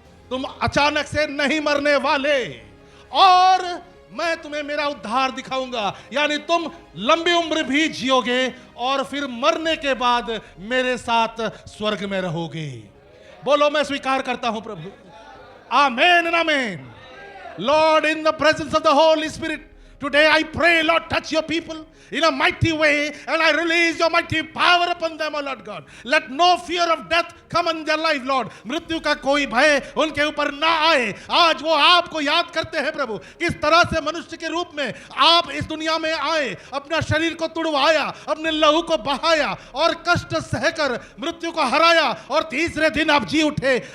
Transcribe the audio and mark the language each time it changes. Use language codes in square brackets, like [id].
[hi] तुम अचानक से नहीं मरने वाले और मैं तुम्हें मेरा उद्धार दिखाऊंगा। यानी तुम लंबी उम्र भी जियोगे और फिर मरने के बाद मेरे साथ स्वर्ग में रहोगे। बोलो, मैं स्वीकार करता हूं प्रभु। आमेन and amen. [en] Lord, in the presence of the holy spirit, today I pray, Lord, touch your people in a mighty way and I release your mighty power upon them, O Lord God. Let no fear of death come in their life, Lord. [hi] मृत्यु का कोई भय उनके ऊपर ना आए। आज वो आपको याद करते हैं प्रभु, किस तरह से मनुष्य के रूप में आप इस दुनिया में आए, अपना शरीर को तुड़वाया, अपने लहू को बहाया और कष्ट सहकर मृत्यु को हराया और तीसरे दिन आप जी उठे।